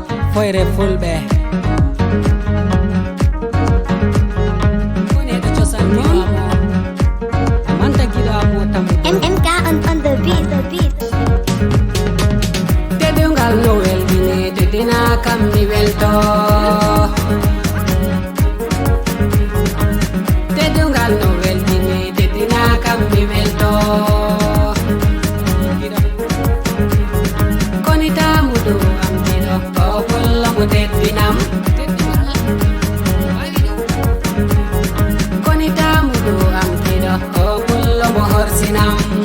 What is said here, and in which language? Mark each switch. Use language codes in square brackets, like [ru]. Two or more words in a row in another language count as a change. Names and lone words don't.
[ff] foyre fulɓe koneɗo cosan giɗamo manta giɗamo tam [en] MK on the beat. [ff] teɗungal no weldini teddina kam mi welto teɗungal no weldini teddina kam mi welto koni tamuɗo am giɗo o bollomo teddinam koni tamuɗo am giɗo o bollomo horsinam